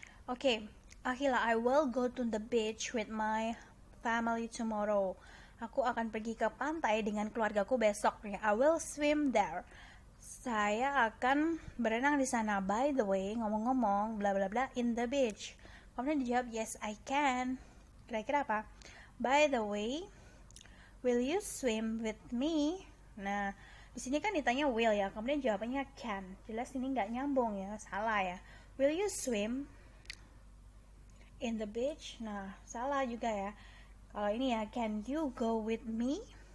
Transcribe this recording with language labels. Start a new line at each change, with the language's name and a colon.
English: Okay, Akhila, I will go to the beach with my family tomorrow.
Indonesian: Aku akan pergi ke pantai dengan keluargaku besok.
English: I will swim there.
Indonesian: Saya akan berenang di sana.
English: By the way,
Indonesian: ngomong-ngomong,
English: bla bla bla, in the beach.
Indonesian: Kemudian dijawab,
English: yes I can.
Indonesian: Kira-kira apa?
English: By the way, will you swim with me?
Indonesian: Nah, di sini kan ditanya will ya, kemudian jawabannya can. Jelas ini nggak nyambung ya, salah ya.
English: Will you swim in the beach?
Indonesian: Nah, salah juga ya. Kalau ini ya,
English: can you go with me?